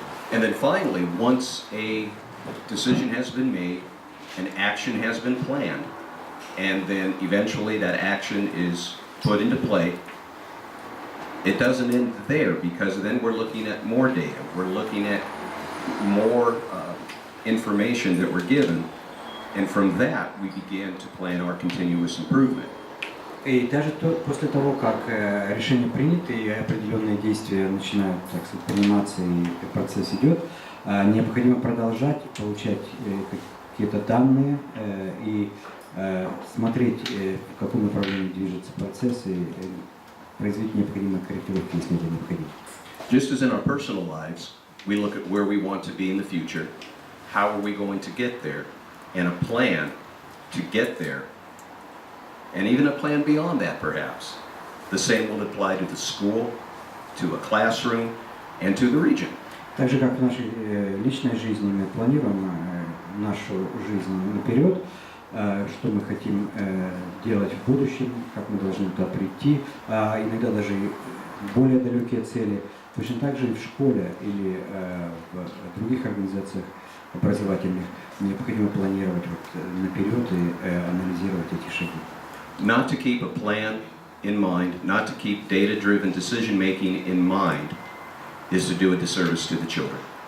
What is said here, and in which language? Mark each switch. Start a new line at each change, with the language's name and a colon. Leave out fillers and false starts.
English: And then finally, once a decision has been made, an action has been planned, and then eventually that action is put into play, it doesn't end there, because then we're looking at more data, we're looking at more information that we're given, and from that we begin to plan our continuous improvement.
Russian: И даже после того, как решение принято и определенные действия начинают, так сказать, приниматься и процесс идет, необходимо продолжать получать какие-то данные и смотреть, в каком направлении движется процесс и производить необходимые корректировки, если это необходимо.
English: Just as in our personal lives, we look at where we want to be in the future, how are we going to get there, and a plan to get there, and even a plan beyond that perhaps. The same will apply to the school, to a classroom, and to the region.
Russian: Так же, как в нашей личной жизни мы планируем нашу жизнь наперед, что мы хотим делать в будущем, как мы должны туда прийти, иногда даже и более далекие цели. Точно так же и в школе или в других организациях образовательных необходимо планировать наперед и анализировать эти шаги.
English: Not to keep a plan in mind, not to keep data-driven decision-making in mind, is to do a disservice to the children.